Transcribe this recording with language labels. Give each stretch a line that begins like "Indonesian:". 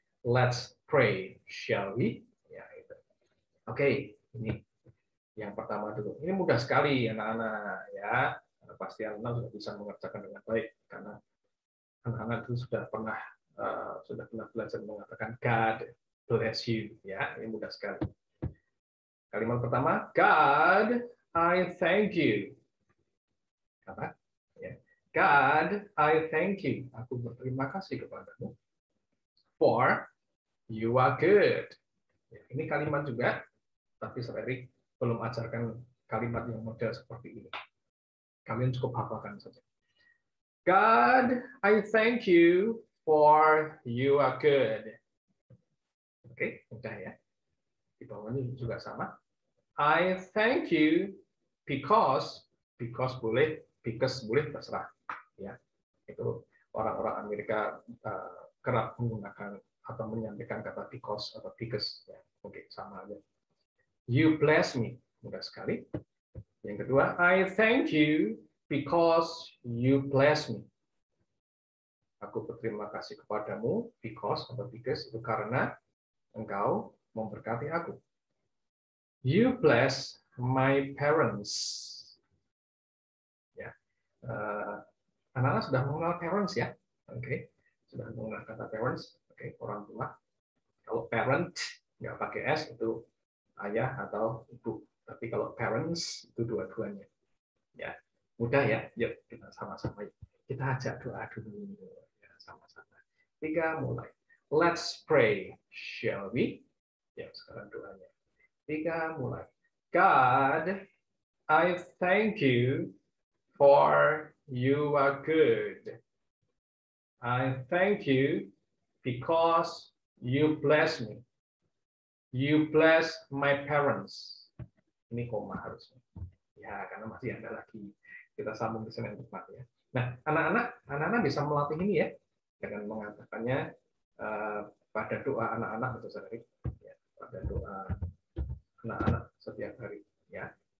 English: Let's pray, shall we?
Indonesian: Ya itu. Oke, ini yang pertama dulu. Ini mudah sekali anak-anak ya. Pasti anak-anak sudah bisa mengerjakan dengan baik karena anak-anak itu sudah pernah belajar mengatakan
English: God bless you
Indonesian: ya. Ini mudah sekali. Kalimat pertama,
English: God, I thank you.
Indonesian: Apa? Ya.
English: God, I thank you.
Indonesian: Aku berterima kasih kepadamu.
English: For you are good.
Indonesian: Ya, ini kalimat juga, tapi Saudari belum ajarkan kalimat yang model seperti ini. Kalian cukup hafalkan saja.
English: God, I thank you for you are good.
Indonesian: Oke, mudah ya. Di bawahnya juga sama.
English: I thank you because
Indonesian: boleh, because boleh terserah. Ya, itu orang-orang Amerika kerap menggunakan atau menyampaikan kata because atau because. Ya, oke, sama aja.
English: You bless me,
Indonesian: mudah sekali. Yang kedua,
English: I thank you because you bless me.
Indonesian: Aku berterima kasih kepadamu because atau because itu karena engkau memberkati aku.
English: You bless my parents. Ya,
Indonesian: Anak-anak sudah mengenal parents ya, oke, sudah mengenal kata parents, oke, orang tua. Kalau parent nggak pakai s itu ayah atau ibu, tapi kalau parents itu dua-duanya. Ya, mudah ya. Yuk kita sama-sama. Kita ajak doa dulu ya, sama-sama. 3 mulai.
English: Let's pray, shall we?
Indonesian: Ya, sekarang doanya. 3 mulai.
English: God, I thank you for you are good. I thank you because you bless me. You bless my parents.
Indonesian: Ini koma harusnya. Ya, karena masih ada lagi. Kita sambung di sana yang tepat ya. Nah, anak-anak bisa melatih ini ya dengan mengatakannya pada doa anak-anak atau sehari, ya, pada doa anak-anak setiap hari ya.